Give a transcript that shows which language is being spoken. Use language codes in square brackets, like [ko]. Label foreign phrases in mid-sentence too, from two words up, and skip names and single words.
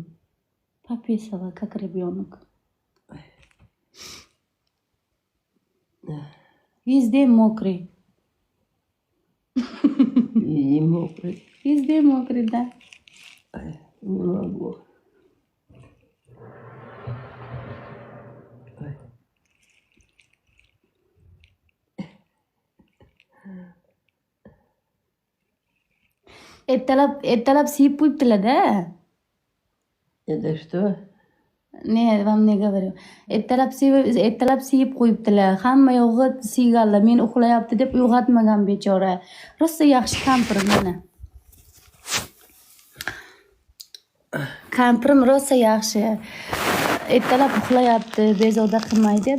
[ru] Пописала, как ребенок. Везде мокрый. И мокрый. Везде мокрый, да. Ай, не могу. Ай. [uz] Ertalab siyib qo'yibdilar-da. [ru] Это что? Ne, вам не говорю. [uz] Ertalab siyib qo'yibdilar. Hamma yog'i siyganlar. Men uxlayapti deb uyg'otmagan bechora. Rosa yaxshi kampirim mana. Kampirim rosa yaxshi. Ertalab uxlayapti, bezovta qilmay deb.